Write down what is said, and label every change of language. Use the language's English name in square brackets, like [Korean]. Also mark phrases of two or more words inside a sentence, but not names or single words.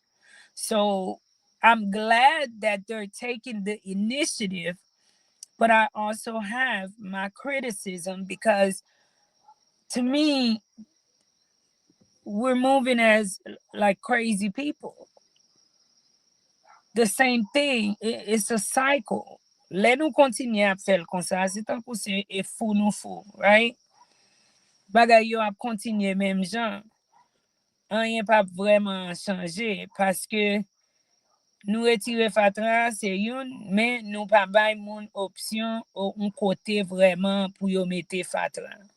[English] So I'm glad that they're taking the initiative, but I also have my criticism because to me, we're moving as like crazy people. The same thing, it's a cycle. [Haitian Creole] Lè nou kontinye ap fèl kon sa, se tan kou se e fou nou fou, right? Bagay yo ap kontinye menm jan. Anyen pa vreman chanje, paske nou retire fatra, se yon, men nou pa bay moun opsyon ou un kote vreman pou yo mette fatra.